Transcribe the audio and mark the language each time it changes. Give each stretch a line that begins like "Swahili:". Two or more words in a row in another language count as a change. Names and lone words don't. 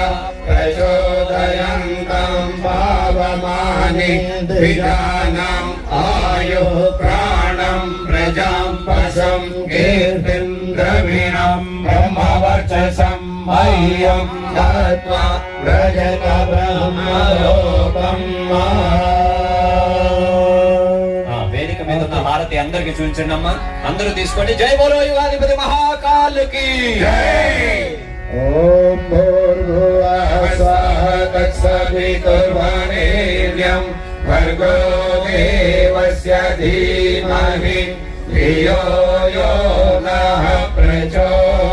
Sanskrit: प्रचोदयन्तं भावमानि द्विजानाम् आयुः प्राणं प्रजां पशं कीर्तिं द्रविणं ब्रह्मवर्चसं मह्यं दत्त्वा व्रजत ब्रह्मलोकं
Telugu: వేదిక మీద ఉన్న హారతి అందరికి చూపించండి అమ్మా. అందరూ తీసుకోండి.
Hindi: जय बोलो युगाधिपति महाकाल की जय.
Sanskrit: ఓం భూర్భువః స్వః తత్సవితుర్వరేణ్యం భర్గో దేవస్య ధీమహి ధియో యో నః ప్రచోదయాత్.